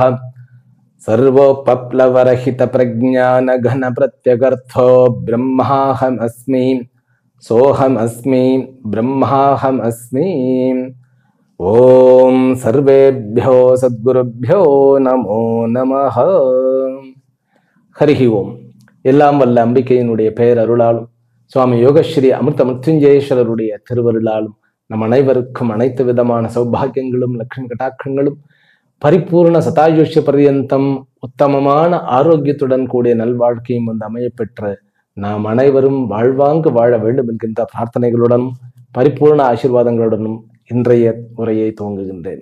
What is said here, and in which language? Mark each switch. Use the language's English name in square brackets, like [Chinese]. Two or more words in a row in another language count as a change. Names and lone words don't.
[Sanskrit] सर्वोपप्लवरहित प्रज्ञान घन प्रत्यगर्थो ब्रह्माहमस्मि सोहमस्मि ब्रह्माहमस्मि। ओम सर्वेभ्यो सद्गुरुभ्यो नमो नमः। हरि ओम। [Tamil] எல்லாம் வல்ல அம்பிகையினுடைய பெயர் அருளாலும் சுவாமி யோகஸ்ரீ அமிர்த மிருத்யுஞ்சயேஸ்வரருடைய திருவருளாலும் நம் அனைவருக்கும் அனைத்து விதமான சௌபாகியங்களும் லட்சுமி கட்டாட்சங்களும் பரிபூர்ண சதாயுஷ்ய பர்யந்தம் உத்தமமான ஆரோக்கியத்துடன் கூடிய நல்வாழ்க்கையும் வந்து அமையப்பெற்ற நாம் அனைவரும் வாழ்வாங்கு வாழ வேண்டும் என்கின்ற பிரார்த்தனைகளுடனும் பரிபூர்ண ஆசீர்வாதங்களுடனும் இன்றைய உரையை துவங்குகின்றேன்.